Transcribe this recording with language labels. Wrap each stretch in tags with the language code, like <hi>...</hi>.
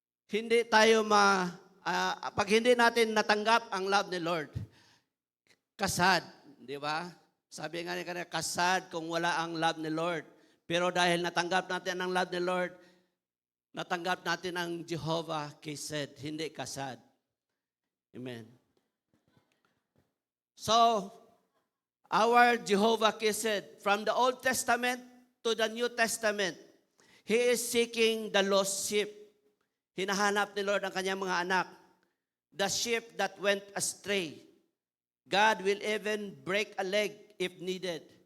<tl>Hindi tayo pag hindi natin natanggap ang love ni Lord, kasad, di ba? Sabi nga ni kanina, kasad kung wala ang love ni Lord. Pero dahil natanggap natin ang love ni Lord, natanggap natin ang Jehovah Kesed, hindi kasad. Amen.</tl> <en>So, our Jehovah Kesed, from the Old Testament to the New Testament, He is seeking the lost sheep.</en> <tl>Hinahanap ni Lord ang kanyang mga anak.</tl> <en>The sheep that went astray. God will even break a leg if needed.</en>